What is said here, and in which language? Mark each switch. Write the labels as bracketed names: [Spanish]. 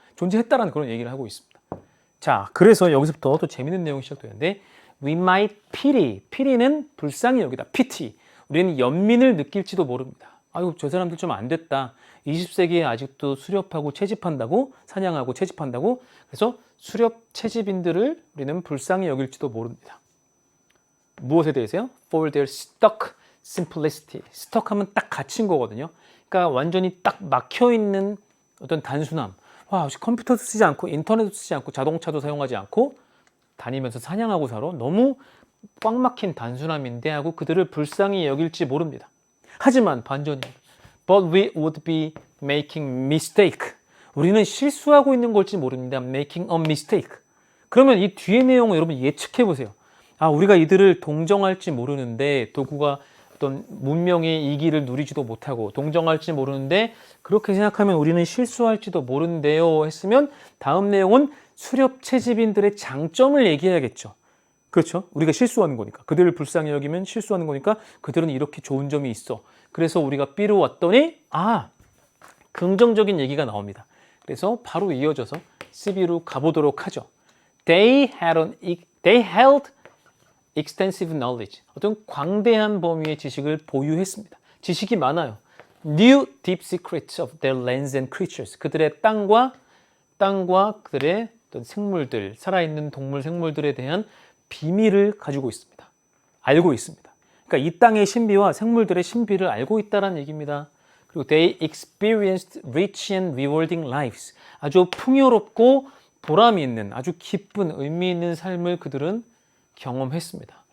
[Korean] 존재했다라는 그런 얘기를 하고 있습니다. 자, 그래서 여기서부터 또 재밌는 내용이 시작되는데 [English] we might pity, [Korean] pity는 불쌍히 여기다, pity. 우리는 연민을 느낄지도 모릅니다. 저 사람들 좀 안 됐다. 20세기에 아직도 수렵하고 채집한다고, 사냥하고 채집한다고. 그래서 수렵 채집인들을 우리는 불쌍히 여길지도 모릅니다. 무엇에 대해서요? [English] For their stuck simplicity. [Korean] stuck 하면 딱 갇힌 거거든요. 그러니까 완전히 딱 막혀있는 어떤 단순함. 컴퓨터도 쓰지 않고 인터넷도 쓰지 않고 자동차도 사용하지 않고 다니면서 사냥하고 살아. 너무 꽉 막힌 단순함인데 하고 그들을 불쌍히 여길지 모릅니다. 하지만 반전이에요. [English] But we would be making mistake. [Korean] 우리는 실수하고 있는 걸지 모릅니다. [English] Making a mistake. [Korean] 그러면 이 뒤의 내용을 여러분 예측해 보세요. 우리가 이들을 동정할지 모르는데 도구가 어떤 문명의 이기를 누리지도 못하고 동정할지 모르는데 그렇게 생각하면 우리는 실수할지도 모른대요 했으면 다음 내용은 수렵 채집인들의 장점을 얘기해야겠죠. 그렇죠? 우리가 실수하는 거니까. 그들을 불쌍히 여기면 실수하는 거니까 그들은 이렇게 좋은 점이 있어. 그래서 우리가 B로 왔더니 긍정적인 얘기가 나옵니다. 그래서 바로 이어져서 CB로 가보도록 하죠. [English] They held extensive knowledge. [Korean] 어떤 광대한 범위의 지식을 보유했습니다. 지식이 많아요. [English] Knew deep secrets of their lands and creatures. [Korean] 그들의 땅과 그들의 어떤 생물들, 살아있는 동물 생물들에 대한 비밀을 가지고 있습니다. 알고 있습니다. 그러니까 이 땅의 신비와 생물들의 신비를 알고 있다는 얘기입니다. 그리고 [English] they experienced rich and rewarding lives. [Korean] 아주 풍요롭고 보람이 있는 아주 기쁜 의미 있는 삶을 그들은 경험했습니다.